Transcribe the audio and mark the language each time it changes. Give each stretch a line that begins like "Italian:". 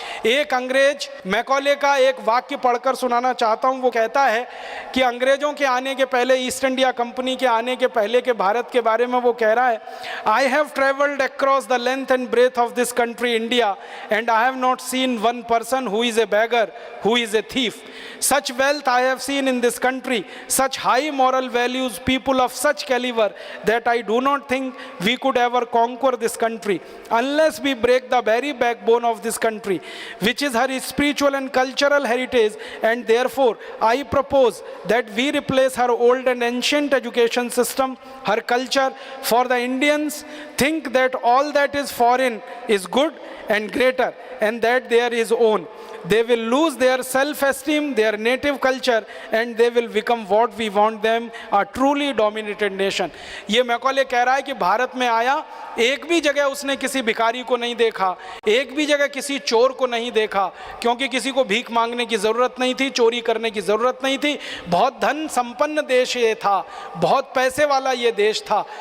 Hindi: एक अंग्रेज, मैकॉले का एक वाक्य पढ़कर सुनाना चाहता हूँ। वो कहता है कि अंग्रेज़ों के आने के पहले, ईस्ट इंडिया कंपनी के आने के पहले के भारत के बारे में वो कह रहा है,
English: I have travelled across the length and breadth of this country India and I have not seen one person who is a beggar, who is a thief. Such wealth I have seen in this country, such high moral values, people of such caliber, that I do not think we could ever conquer this country unless we break the very backbone of this country, which is her spiritual and cultural heritage. And therefore I propose that we replace her old and ancient education system, her culture. For the Indians think that all that is foreign is good and greater, and that there is own. They will lose their self-esteem, their native culture, and they will become what we want them, a truly dominated nation.
Hindi: ये Macaulay कह रहा है कि भारत में आया, एक भी जगह उसने किसी भिखारी को नहीं देखा, एक भी जगह किसी चोर को नहीं देखा, क्योंकि किसी को भीख मांगने की ज़रूरत नहीं थी, चोरी करने की ज़रूरत नहीं थी। बहुत धन संपन्न देश ये था, बहुत पैसे वाला ये देश था।